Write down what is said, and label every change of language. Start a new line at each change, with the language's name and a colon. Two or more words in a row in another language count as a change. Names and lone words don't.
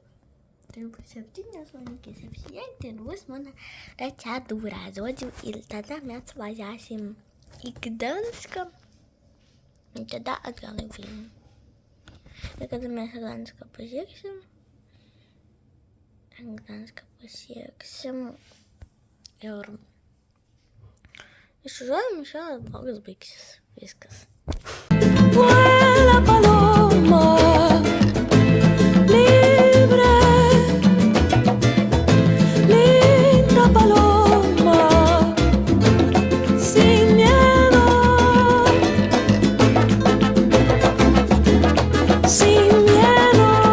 Lithuanian: Tai bus 7 valandės apsirengti ir bus mano procedūra, žodžiu, ir tada mes važiuosim į Gdanską ir tada atgal į Vilnių. Ir kada mes Gdanską pasieksim ir išvažiuojam, šiandien blogas baigsis viskas.
Spanish: Vuela paloma, libre, linda paloma, sin miedo, sin miedo.